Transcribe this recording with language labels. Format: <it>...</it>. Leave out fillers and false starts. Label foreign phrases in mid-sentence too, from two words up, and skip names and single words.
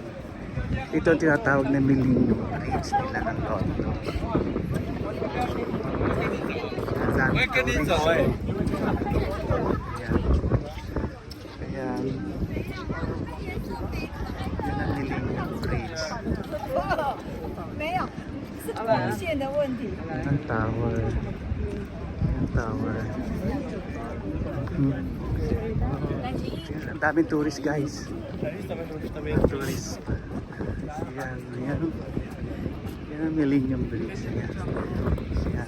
<tl>Ito ang tinatawag na Millennium Bridge nila ng London. Ayan. Ayan. Yan ang Millennium Bridge.</tl> <zh>没有，是光线的问题。</zh> <tl>Ang tower. Ang tower. Ang daming</tl> <en>tourist guys.</en> <tl>Ang tourist. Ayan, ayan. Yan ang Millennium Bridge. Ayan. Ayan.</tl>